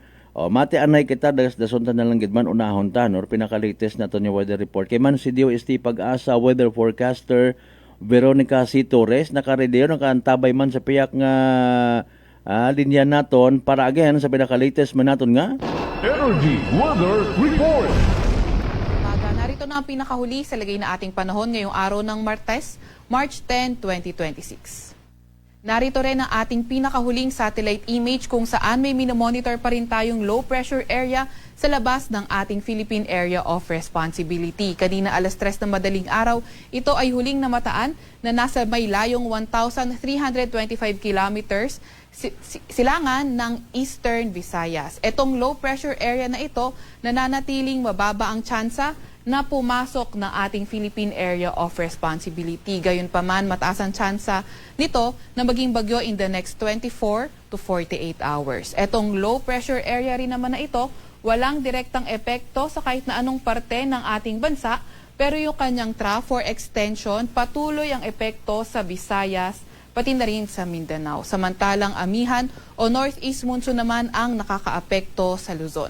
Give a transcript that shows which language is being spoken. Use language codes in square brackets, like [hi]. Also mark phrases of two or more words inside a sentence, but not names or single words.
[hil] Mati anay kita dason ta na lang gid man unahon ta or pinaka-latest naton yung [en] weather report. [hil] Kay man si DOST Pag-asa [en] weather forecaster [hil] Veronica C. Torres naka-ready nakaantabay man sa piyak nga linya naton para again sa pinaka-latest man naton nga Energy Weather Report. [tl] Narito na ang pinakahuli sa lagay na ating panahon ngayong araw ng Martes, March 10, 2026. Narito rin ang ating pinakahuling [en] satellite image [tl] kung saan may minomonitor pa rin tayong [en] low pressure area [tl] sa labas ng ating Philippine Area of Responsibility. Kanina alas 3 ng madaling araw, ito ay huling namataan na nasa may layong 1,325 kilometers silangan ng Eastern Visayas. Itong [en] low pressure area [tl] na ito, nananatiling mababa ang tsansa na pumasok ng ating Philippine Area of Responsibility. Gayunpaman, mataas ang tsansa nito na maging bagyo [en] in the next 24 to 48 hours. [tl] Etong [en] low pressure area [tl] rin naman na ito, walang direktang epekto sa kahit na anong parte ng ating bansa, pero yung kanyang [en] trough or extension, [tl] patuloy ang epekto sa Visayas, pati na rin sa Mindanao. Samantalang amihan o [en] northeast monsoon [tl] naman ang nakakaapekto sa Luzon.